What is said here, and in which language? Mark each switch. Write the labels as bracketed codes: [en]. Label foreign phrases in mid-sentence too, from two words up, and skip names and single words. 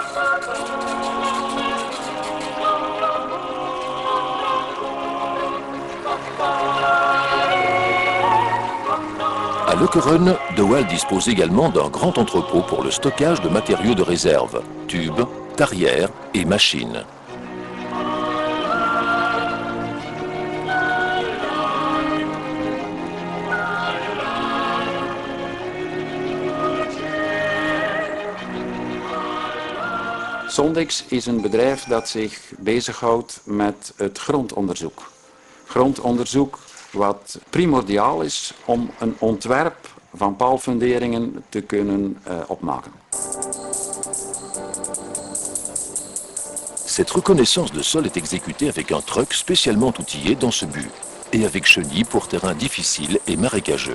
[fr] À Lokeren, De Waal dispose également d'un grand entrepôt pour le stockage de matériaux de réserve, tubes, tarières et machines. [nl] Sondex is een bedrijf dat zich bezighoudt met het grondonderzoek. Grondonderzoek wat primordiaal is om een ontwerp van paalfunderingen te kunnen opmaken. [fr] Cette reconnaissance de sol est exécutée avec un truck spécialement outillé dans ce but, et avec chenilles pour terrains difficiles et marécageux.